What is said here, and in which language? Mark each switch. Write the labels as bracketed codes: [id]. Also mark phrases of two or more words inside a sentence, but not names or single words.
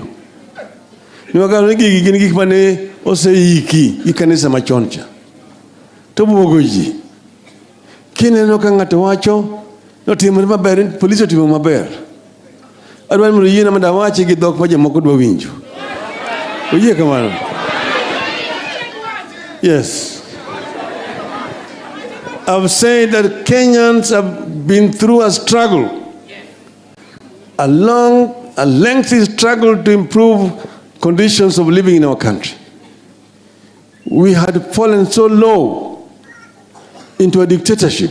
[luo] Niwakalo ni gigi gin gik mane oseiki gi kanisa machon cha. To buogo ji. Kineno ka ng'ato wacho notimore maber, polisi otimo maber. Adwani mondo yiena mondo awachi gi dhok ma jomoko dwa winjo. Oyie kamano? [en] Yes. I've said that Kenyans have been through a struggle, a lengthy struggle to improve conditions of living in our country. We had fallen so low into a dictatorship.